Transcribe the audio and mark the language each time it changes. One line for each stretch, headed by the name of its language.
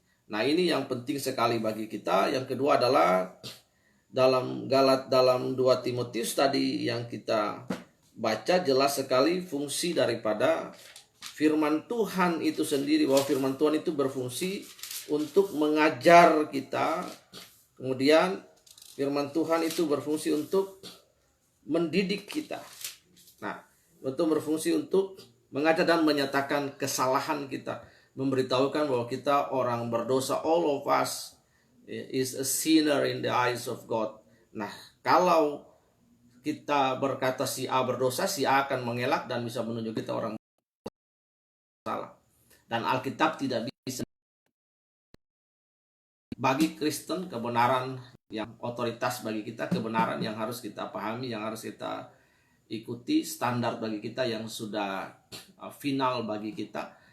Indonesian: Nah, ini yang penting sekali bagi kita. Yang kedua adalah dalam 2 Timotius tadi yang kita baca, jelas sekali fungsi daripada firman Tuhan itu sendiri, bahwa firman Tuhan itu berfungsi untuk mengajar kita. Kemudian firman Tuhan itu berfungsi untuk mendidik kita. Nah, itu berfungsi untuk mengajar dan menyatakan kesalahan kita, memberitahukan bahwa kita orang berdosa.
English: All of us is a sinner in the eyes of God.
Indonesian: Nah, kalau kita berkata si A berdosa, si A akan mengelak dan bisa menunjuk kita orang salah. Dan Alkitab tidak bisa. Bagi Kristen, kebenaran yang otoritas bagi kita, kebenaran yang harus kita pahami, yang harus kita ikuti, standar bagi kita yang sudah final bagi kita.